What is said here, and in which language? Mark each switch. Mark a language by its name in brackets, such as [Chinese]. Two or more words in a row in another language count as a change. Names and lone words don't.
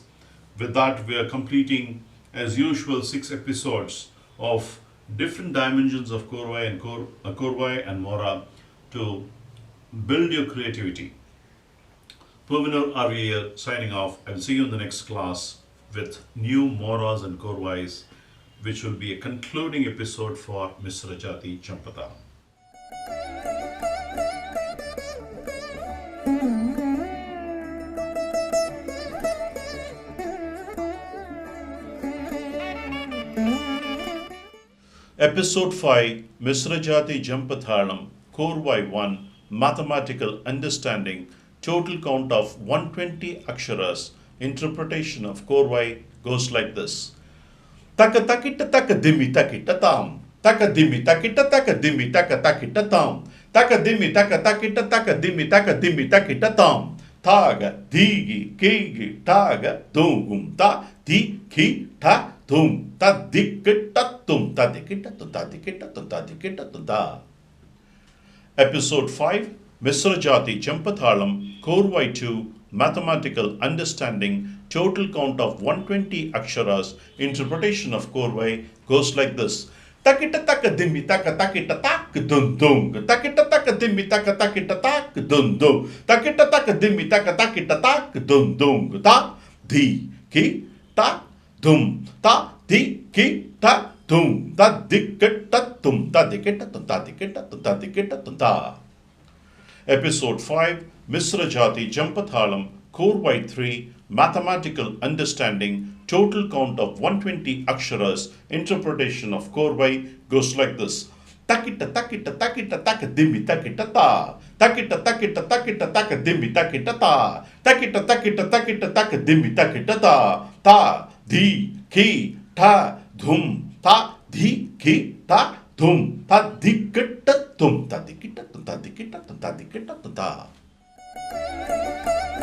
[English] With that, we are completing, as usual, 6 episodes of different dimensions of korvai and mora to build your creativity. Purvinur RVA signing off. I will see you in the next class with new moras and korvais, which will be a concluding episode for Misra Jathi Jampa Thalam. Episode 5 Misra Jathi Jampa Thalam Korvai 1 Mathematical Understanding Total count of 120 aksharas. Interpretation of korvai goes like this. Taka takita taka dimi takita tam. Taka dimi takita taka dimi taka takita tam. Taka dimi taka takita taka dimi takita tam. Taga digi kigi taga dum ta di ki ta dum ta dikita tum ta dikita tum ta dikita tum ta dikita tum ta. Episode 5 Misra Jathi Jampa Thalam Korvai 2 Mathematical Understanding Total count of 120 aksharas. Interpretation of korvai goes like this. Takita taka dimi taka takita tak dum dum. Takita taka dimi taka takita tak dum dum. Takita taka dimi taka takita tak dum dum. Ta di ki ta dum ta di ki ta dum ta dikita tum ta dikita tum ta dikita tum ta dikita tum ta. Episode 5 Misra Jathi Jampa Thalam Korvai 3 Mathematical Understanding Total count of 120 aksharas. Interpretation of korvai goes like this. Takita takita takita taka dimi takita ta. Takita takita takita taka dimi takita ta. Takita takita takita taka dimi takita ta. Ta di ki ta dhum ta di ki ta dhum ta dikita tum ta dikita tum ta dikita tum ta dikita tum ta.